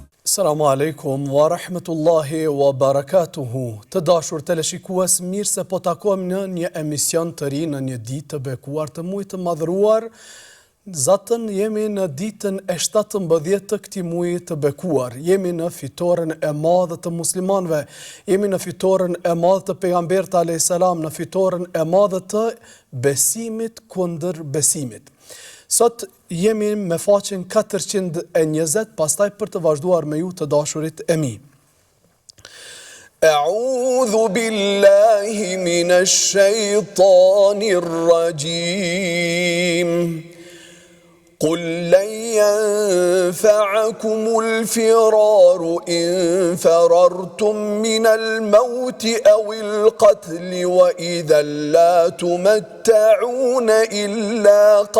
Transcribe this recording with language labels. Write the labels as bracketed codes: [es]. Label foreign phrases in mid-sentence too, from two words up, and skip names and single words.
[ar] السلام عليكم ورحمة الله وبركاته. [sq] Të dashur teleshikues, mirë se po takojmë në një emision të ri në një ditë të bekuar të muajit të madhëruar. Zatën jemi në ditën e 17 të këtij muaji të bekuar. Jemi në fitoren e madhe të muslimanëve. Jemi në fitoren e madhe të pejgamberit [ar] عليه السلام, [sq] në fitoren e madhe të besimit kundër besimit. Sot jemi me faqen 420, pastaj për të vazhduar me ju të dashurit e mi. [ar] أعوذ بالله من الشيطان الرجيم. قل لن ينفعكم الفرار إن فررتم من الموت أو القتل وإذا لا تمتعون إلا